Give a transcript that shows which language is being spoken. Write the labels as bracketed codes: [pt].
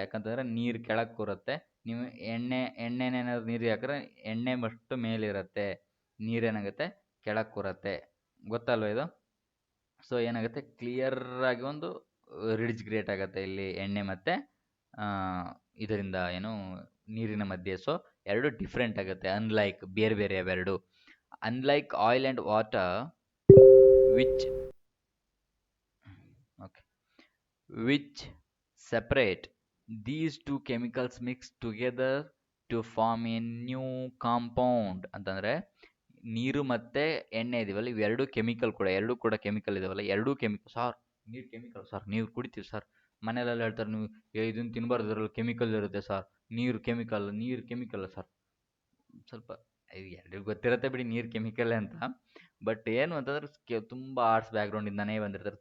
[kn] ಯಾಕಂತಂದರೆ ನೀರು ಕೆಳಗೆ ಕೂರುತ್ತೆ, ನೀವು ಎಣ್ಣೆನೇನಾದ್ರು ನೀರಿಗೆ ಹಾಕಿದ್ರೆ ಎಣ್ಣೆ ಮಷ್ಟು ಮೇಲಿರುತ್ತೆ, ನೀರೇನಾಗುತ್ತೆ ಕೆಳಗೆ ಕೂರುತ್ತೆ. ಗೊತ್ತಲ್ವ ಇದು? ಸೊ ಏನಾಗುತ್ತೆ, ಕ್ಲಿಯರಾಗಿ ಒಂದು ರಿಡ್ಜ್ ಕ್ರಿಯೇಟ್ ಆಗುತ್ತೆ ಇಲ್ಲಿ ಎಣ್ಣೆ ಮತ್ತು ಇದರಿಂದ ಏನು ನೀರಿನ ಮಧ್ಯೆ. ಸೊ ಎರಡು ಡಿಫ್ರೆಂಟ್ ಆಗುತ್ತೆ, ಅನ್ಲೈಕ್, ಬೇರೆ ಬೇರೆ ಅವೆರಡು. [en] Unlike oil and water which which separate, these two chemicals mix together to form a new compound. [kn] ಅಂತಂದರೆ ನೀರು ಮತ್ತು ಎಣ್ಣೆ ಇದೀವಲ್ಲ, ಇವೆರಡು ಕೆಮಿಕಲ್ ಕೂಡ, ಎರಡೂ ಕೂಡ ಕೆಮಿಕಲ್ ಇದಾವಲ್ಲ, ಎರಡೂ ಕೆಮಿಕಲ್. ಸರ್ ನೀರು ಕೆಮಿಕಲ್ ಸರ್, ನೀರು ಕುಡಿತೀವಿ ಸರ್, ಮನೇಲೆಲ್ಲ ಹೇಳ್ತಾರೆ, ನೀವು ಇದನ್ನು ತಿನ್ನಬಾರ್ದು, ಇದರಲ್ಲಿ ಕೆಮಿಕಲ್ ಇರುತ್ತೆ ಸರ್, ನೀರು ಕೆಮಿಕಲ್ ಸರ್. ಸ್ವಲ್ಪ ಎಲ್ರಿಗೂ ಗೊತ್ತಿರುತ್ತೆ ಬಿಡಿ ನೀರು ಕೆಮಿಕಲ್ ಅಂತ. ಬಟ್ ಏನು ಅಂತಂದ್ರೆ ತುಂಬ ಆರ್ಟ್ಸ್ ಬ್ಯಾಕ್ಗ್ರೌಂಡಿಂದನೇ ಬಂದಿರ್ತಾರೆ.